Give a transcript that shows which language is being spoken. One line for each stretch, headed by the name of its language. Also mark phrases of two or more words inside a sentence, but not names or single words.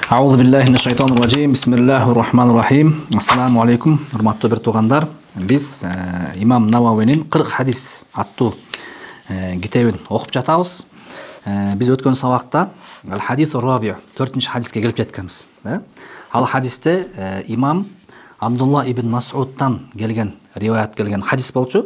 Arabic: أعوذ بالله من الشيطان الرجيم بسم الله الرحمن الرحيم. السلام عليكم,
Kyrgyz: урматтуу бир туугандар. Биз имам Навауинин 40 хадис аттуу китебин окуп жатабыз. Биз өткөн сабакта
Arabic: الحديث الرابع',
Kyrgyz: 4-нчы хадиске келип жеткенбиз. Ал хадисте имам Абдулла ибн Мас'удтан келген риваят келген хадис болчу.